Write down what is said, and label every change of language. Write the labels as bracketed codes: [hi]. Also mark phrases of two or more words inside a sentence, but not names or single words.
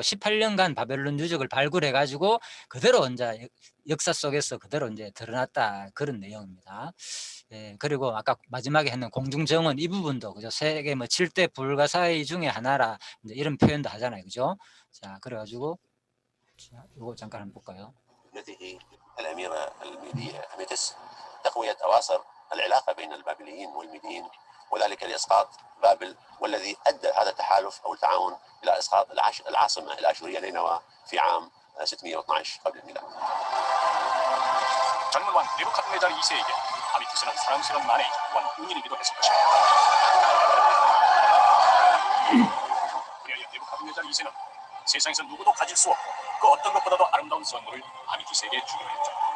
[ko] 18년간 바벨론 유적을 발굴해 가지고 그대로 이제 역사 속에서 그대로 이제 드러났다 그런 내용입니다. 예, 그리고 아까 마지막에 했는 공중정원 이 부분도 그죠? 세계 뭐 7대 불가사의 중에 하나라 이런 표현도 하잖아요, 그죠? 자, 그래가지고 자, 이거 잠깐 한번 볼까요? [ar] ابنته الأميرة الميدية أميتس تقوية أواصر العلاقة بين البابليين والميديين وذلك لإسقاط بابل والذي أدى هذا التحالف أو التعاون إلى إسقاط العاصمة الآشورية نينوى في عام 612 قبل الميلاد. [ko] 젊은 왕 네부카드네잘 2세에게 아미투스는 사랑스러운 아내이자 원 은인이기도 했을 것입니다. 그리하여 네부카드네잘 2세는 세상에서 누구도 가질 수 없고 그 어떤 것보다도 아름다운 선물을 아미투스에게 주기로 했죠.